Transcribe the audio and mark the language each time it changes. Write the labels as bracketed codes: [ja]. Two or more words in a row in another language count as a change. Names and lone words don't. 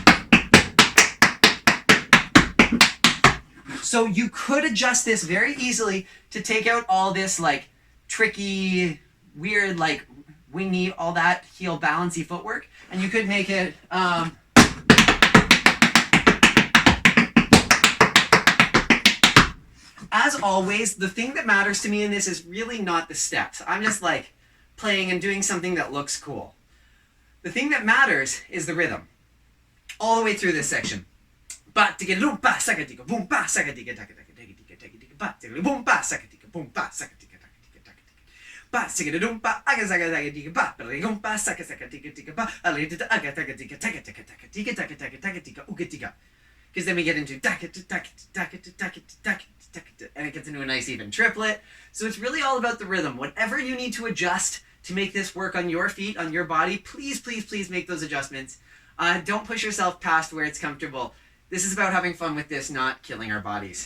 [en] So you could adjust this very easily to take out all this, like, tricky, weird, like, wing knee, all that heel balancy footwork, and you could make it as always, the thing that matters to me in this is really not the steps. I'm just, like, playing and doing something that looks cool. The thing that matters is the rhythm all the way through this section. Ba tika boom ba saka tika boom ba saka tika taka taka taka tika taka tika ba tika boom ba saka tika boom ba saka tika taka tika taka tika ba tika dum ba aga saka taka tika ba boom ba saka saka tika tika ba ali tika aga taka tika taka taka taka tika taka taka taka tika uga tika. Because then we get into taka taka taka taka taka taka, and it gets into a nice even triplet. So it's really all about the rhythm. Whatever you need to adjust to make this work on your feet, on your body, please, please, please make those adjustments. Don't push yourself past where it's comfortable. This is about having fun with this, not killing our bodies.